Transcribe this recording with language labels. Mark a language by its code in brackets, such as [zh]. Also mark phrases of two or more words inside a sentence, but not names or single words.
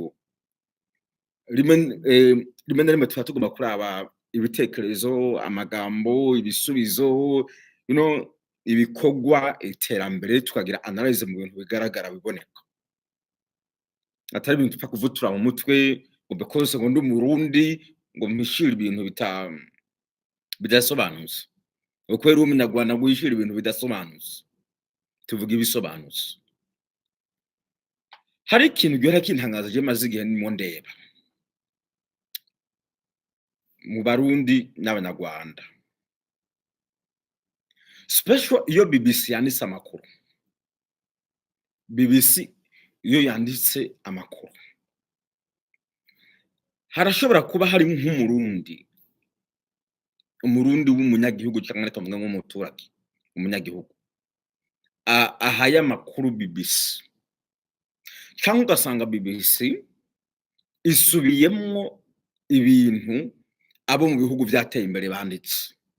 [rn] Rimwe na rimwe tuba tugomba kuraba ibitekerezo, amagambo, ibisubizo, ibikorwa, iterambere, tukagira analyse mu bintu bigaragara biboneka. Atari ibintu tupfa kuvutura mu mutwe ngo because ngo ndi Umurundi ngo mpishire ibintu bidasobanutse. Uko rero umunyarwanda ngo yishire ibintu bidasobanutse. Tuvuga ibisobanutse. Hari ikintu gihora kintangaza je maze igihe ndimo ndeba mu Barundi n'Abanyarwanda, special iyo BBC yanditse amakuru, BBC iyo yanditse amakuru, harashobora kuba hari nk'Umurundi w'umunyagihugu cyangwa reka mvuge nk'umuturage umunyagihugu ahaye amakuru BBC, cyangwa ugasanga BBC isubiyemwo ibintu abo mu bihugu byateye imbere banditse.